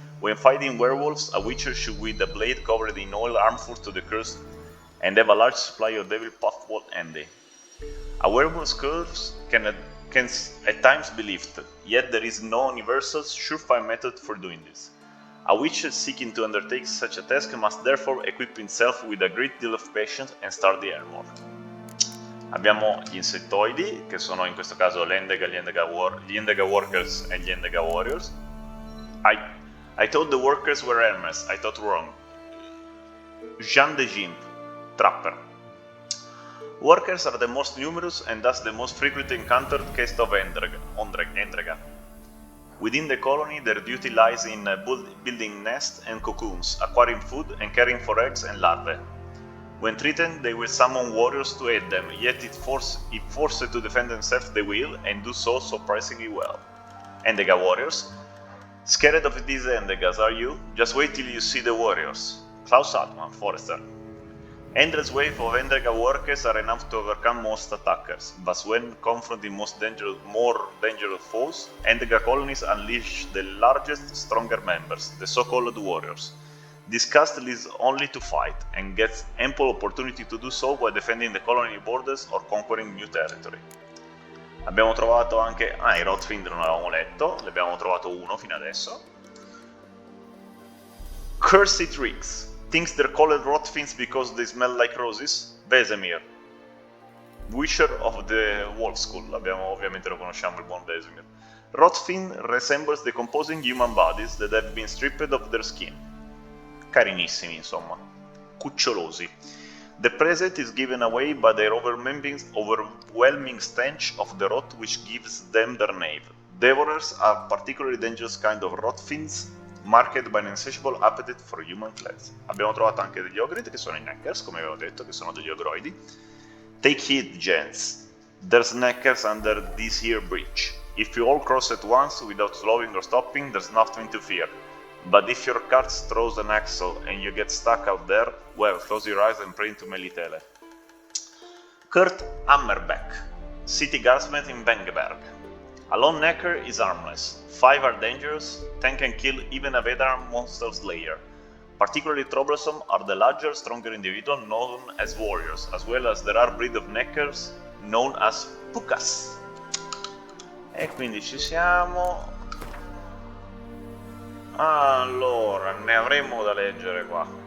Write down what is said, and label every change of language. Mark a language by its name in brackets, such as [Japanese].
[English] When fighting werewolves, a witcher should wield a blade covered in oil harmful to the cursed, and have a large supply of devil puffball handy. A werewolf's curse can at times be lifted, yet there is no universal, surefire method for doing this. A witcher seeking to undertake such a task must therefore equip himself with a great deal of patience and sturdy armor. [Italian] Abbiamo gli insettoidi, che sono in questo caso gli Endega Workers e gli Endega Warriors. [English] I thought the workers were Hermes, I thought wrong. Jean de Gimp, Trapper. Workers are the most numerous and thus the most frequently encountered caste of Endrega. Within the colony, their duty lies in building nests and cocoons, acquiring food and caring for eggs and larvae. When threatened, they will summon warriors to aid them, yet if forced to defend themselves they will, and do so surprisingly well. Endega Warriors. Scared of these Endegas, are you? Just wait till you see the warriors. Klaus Altman, Forester. Endless wave of Endega workers are enough to overcome most attackers, but when confronting more dangerous foes, Endega colonies unleash the largest, stronger members, the so-called warriors. This caste lives only to fight, and gets ample opportunity to do so while defending the colony borders or conquering new territory. [Italian] Abbiamo trovato anche... i Rotfind non avevamo letto, ne abbiamo trovato uno fino adesso. [English] Cursed Tricks. Thinks they're called Rotfinds because they smell like roses? Vesemir. Witcher of the Wolf School. [Italian] Ovviamente lo conosciamo, il buon Vesemir. [English] Rotfind resembles decomposing human bodies that have been stripped of their skin. [Italian] Carinissimi, insomma. Cucciolosi. [English] The present is given away by their overwhelming stench of the rot which gives them their name. Devourers are particularly dangerous kind of rotfiends, marked by an insatiable appetite for human flesh. [Italian] Abbiamo trovato anche degli ogrid che sono i Neckers, come avevo detto, che sono degli ogroidi. [English] Take heed, gents. There's Neckers under this here bridge. If you all cross at once without slowing or stopping, there's nothing to fear. But if your cart throws an axle and you get stuck out there, well, close your eyes and pray to Melitele. Kurt Hammerbeck, city guardsman in Wengeberg. A lone necker is armless, 5 are dangerous, 10 can kill even a veteran monster slayer. Particularly troublesome are the larger, stronger individuals known as warriors, as well as the rare breed of neckers known as pukas. [Italian] E quindi ci siamo. Allora, ne avremmo da leggere qua.